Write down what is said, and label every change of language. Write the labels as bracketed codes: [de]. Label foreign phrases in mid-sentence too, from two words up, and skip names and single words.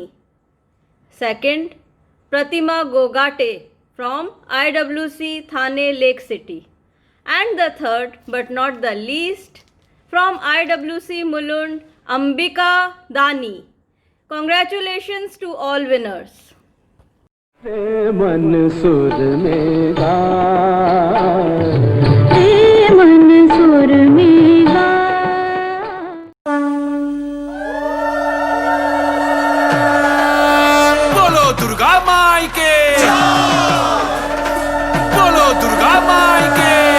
[en] Second, Pratima Gogate from IWC Thane Lake City. And the third but not the least from IWC Mulund, Ambika Dani. Congratulations to all winners. [hi] मन सुर में मन सुर में बोलो दुर्गा माई के, बोलो दुर्गा माई के।